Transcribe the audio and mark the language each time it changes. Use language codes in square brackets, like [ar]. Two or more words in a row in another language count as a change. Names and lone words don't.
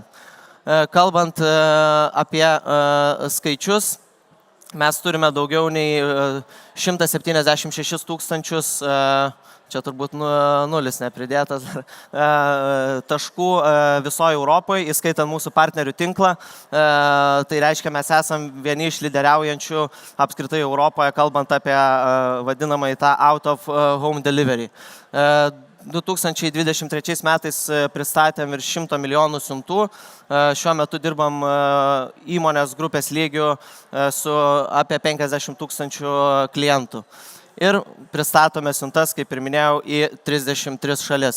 [lt] Kalbant apie skaičius, mes turime daugiau nei 176 tūkstančius, čia turbūt nulis nepridėtas, taškų visoje Europoje, įskaitant mūsų partnerių tinklą. Tai reiškia, mes esam vieni iš lyderiaujančių apskritai Europoje, kalbant apie vadinamą tą [en] out of home delivery. [lt] 2023 metais pristatėm virš 100 milijonų siuntų. Šiuo metu dirbam įmonės grupės lygių su apie 50 tūkstančių klientų. Ir pristatome siuntas, kaip ir minėjau, į 33 šalis.